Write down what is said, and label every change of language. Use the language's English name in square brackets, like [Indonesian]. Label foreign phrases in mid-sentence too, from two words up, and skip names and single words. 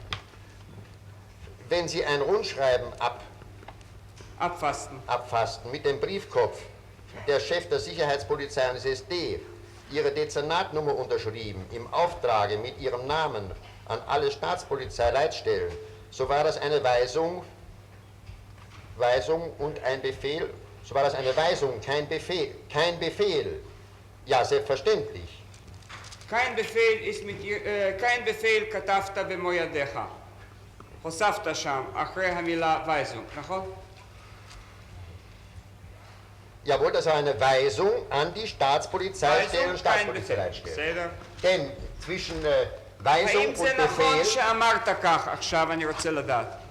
[German] Wenn Sie ein Rundschreiben abfassten mit dem Briefkopf der Chef der Sicherheitspolizei und des SD, ihre Dezernatnummer unterschrieben, im Auftrage mit ihrem Namen an alle Staatspolizeileitstellen, so war das eine Weisung und ein Befehl, so war das eine Weisung, kein Befehl. Ja, selbstverständlich. kein Befehl [Hebrew] כתבת במו ידיך. הוספת שם אחרי המילה weisung, נכון? [German] Jawohl, das war eine Weisung an die Staatspolizeistellen und Staatspolizeileitstellen. Denn zwischen Weisung [Hebrew] האם [German] und [Hebrew] זה נכון [German] Befehl... [Hebrew] שאמרת כך עכשיו, אני רוצה לדעת.